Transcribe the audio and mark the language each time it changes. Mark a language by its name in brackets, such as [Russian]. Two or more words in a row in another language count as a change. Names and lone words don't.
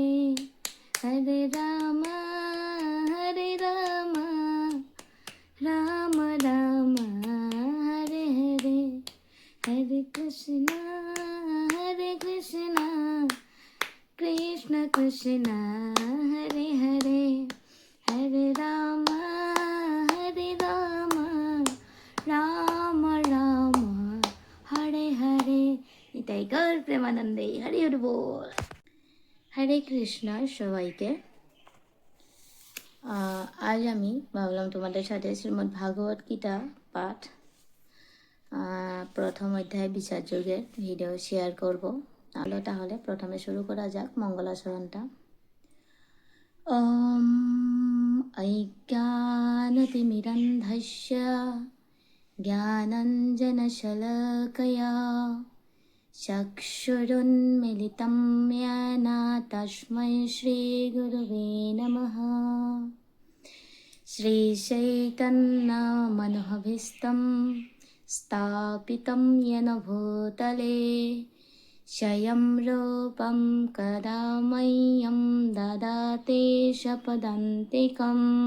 [Sanskrit] Hare Rama, Hare Rama, Rama Rama, Hare Hare, Hare Krishna, Hare Krishna, Krishna Krishna, Hare Hare, Hare Rama, Hare Rama, Rama Rama, Hare Hare. [Bangla] নিতাই গৌর প্রেমানন্দে হরি হরি বল। হরে কৃষ্ণ সবাইকে। আজ আমি ভাবলাম তোমাদের সাথে শ্রীমদ্ ভাগবত গীতা পাঠ প্রথম অধ্যায় বিচার যুগের ভিডিও শেয়ার করব। তাহলে প্রথমে শুরু করা যাক মঙ্গলাচরণটা। [Sanskrit] ওম অজ্ঞানতিমিরন্ধস্য জ্ঞানাঞ্জনশলাকয়া চক্ষুरुन्मिलितं येन तस्मै श्रीगुरुवे नमः। श्रीचैतन्यमनोभीष्टं स्थापितं येन भूतले स्वयं रूपं कदा मह्यं ददाति स्वपदान्तिकं।